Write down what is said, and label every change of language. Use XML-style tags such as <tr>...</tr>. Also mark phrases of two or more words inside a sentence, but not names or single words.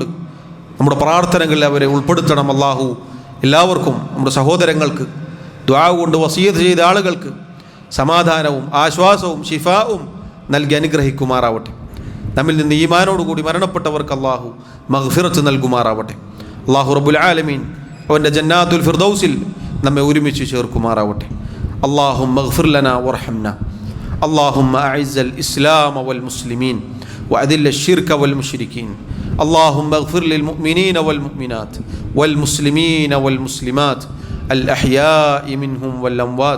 <ml>നമ്മുടെ പ്രാർത്ഥനകളിൽ അവരെ ഉൾപ്പെടുത്തണം. അള്ളാഹു എല്ലാവർക്കും, നമ്മുടെ സഹോദരങ്ങൾക്ക്, ദുആ കൊണ്ട് വസിയത്ത് ചെയ്ത ആളുകൾക്ക് സമാധാനവും ആശ്വാസവും ശിഫാവും നൽകി അനുഗ്രഹിക്കുമാറാവട്ടെ. നമ്മിൽ നിന്ന് ഈമാനോടുകൂടി മരണപ്പെട്ടവർക്ക് അള്ളാഹു മഗ്ഫിറത്ത് നൽകുമാറാവട്ടെ. അള്ളാഹു റബ്ബുൽ ആലമീൻ അവൻ്റെ ജന്നാത്തുൽ ഫിർദൗസിൽ നമ്മെ ഒരുമിച്ച് ചേർക്കുമാറാവട്ടെ.</ml> <ar>اللهم اغفر لنا وارحمنا. اللهم أعز الإسلام والمسلمين وأذل الشرك والمشركين. اللهم اغفر للمؤمنين والمؤمنات والمسلمين والمسلمات الأحياء منهم والأموات.</ar>